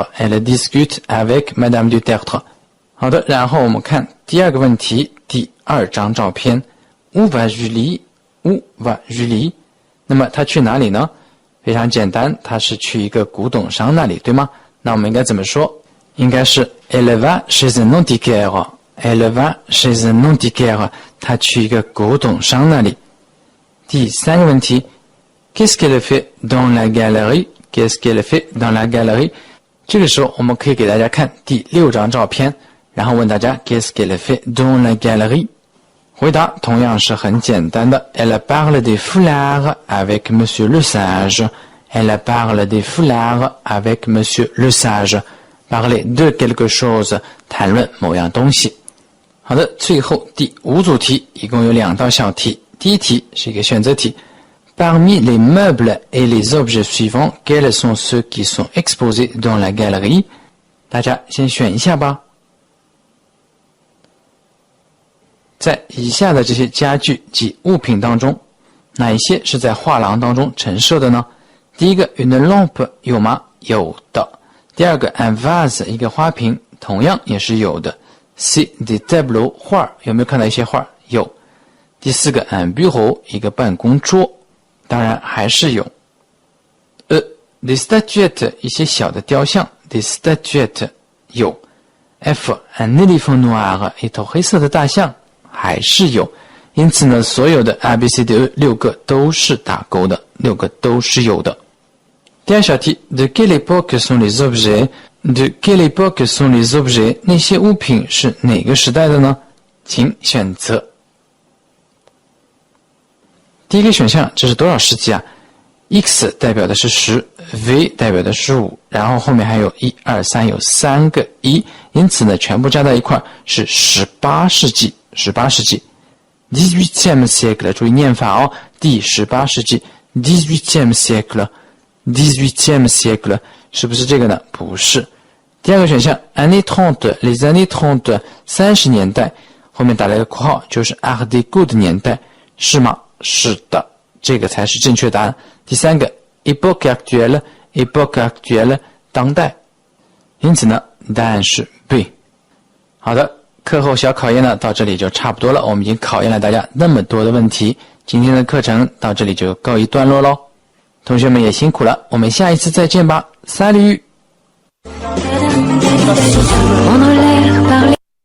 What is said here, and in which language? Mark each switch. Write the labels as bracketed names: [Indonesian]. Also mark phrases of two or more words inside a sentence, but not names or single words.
[French] Elle discute avec Madame du Tertre. [Chinese] 好的，然后我们看第二个问题，第2张照片 [French] Où va Julie? Où va Julie? [Chinese] 那么她去哪里呢？非常简单，她是去一个古董商那里，对吗？那我们应该怎么说？应该是 [French] Elle va chez un antiquaire. Elle va chez un antiquaire. [Chinese] 她去一个古董商那里。第3个问题 [French] Qu'est-ce qu'elle fait dans la galerie? Qu'est-ce qu'elle fait dans la galerie? [Chinese] 这个时候我们可以给大家看第6张照片，然后问大家 [French] Qu'est-ce qu'elle fait dans la galerie? [Chinese] 回答同样是很简单的 [French] Elle parle des foulards avec Monsieur le Sage. Elle parle des foulards avec Monsieur le Sage. Parler de quelque chose, [Chinese] 谈论某样东西。好的，最后第5组题一共有2道小题。第一题是一个选择题。 [French] Parmi les meubles et les objets suivants, quels sont ceux qui sont exposés dans la galerie? [Chinese] 大家先选一下吧。在以下的这些家具及物品当中，哪一些是在画廊当中陈设的呢？第一个 [French] une lampe [Chinese] 有吗？有的。第二个 [French] un vase [Chinese] 一个花瓶，同样也是有的。 [French] C'est des tableaux [Chinese] 画，有没有看到一些画？有。第4个 [French] un bureau [Chinese] 一个办公桌，当然还是有。 [French] des statuettes [Chinese] 一些小的雕像 [French] des statuettes [Chinese] 有。 [French] F un éléphant noir [Chinese] 一头黑色的大象还是有。因此呢，所有的 ABCDE 6个都是打勾的，6个都是有的。第二小题 [French] De quelle époque sont les objets? De quelle époque sont les objets? [Chinese] 那些物品是哪个时代的呢？请选择。第一个选项，这是多少世纪啊？ X 代表的是10 V 代表的是5，然后后面还有1、2、3，有3个1，因此呢，全部加在一块是18世纪。18世纪 18e siècle， 注意念法哦，第18世纪 18e siècle， 18e siècle，是不是这个呢？不是。第二个选项 [French] années 30 les années 30 [Chinese] 30 年代，后面打了一个括号，就是 Art Deco 的年代，是吗？是的，这个才是正确答案。第三个 [French] époque actuelle époque actuelle [Chinese] 当代，因此呢，答案是 B。好的，课后小考验呢到这里就差不多了，我们已经考验了大家那么多的问题，今天的课程到这里就告一段落咯。同学们也辛苦了，我们下一次再见吧，Salut。